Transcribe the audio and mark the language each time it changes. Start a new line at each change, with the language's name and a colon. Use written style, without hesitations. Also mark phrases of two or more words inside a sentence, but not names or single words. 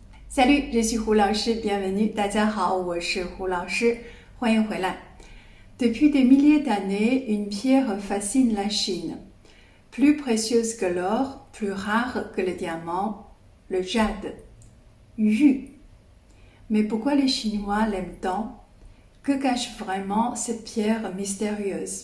French: Salut, je suis Hu 老师 bienvenue.
Chinese: 大家好，我是胡老师，欢迎回来。
French: Depuis des milliers d'années, une pierre fascine la Chine. Plus précieuse que l'or, plus rare que le diamant, le jade. Yu. Mais pourquoi les Chinois l'aiment tant? Que cache vraiment cette pierre mystérieuse?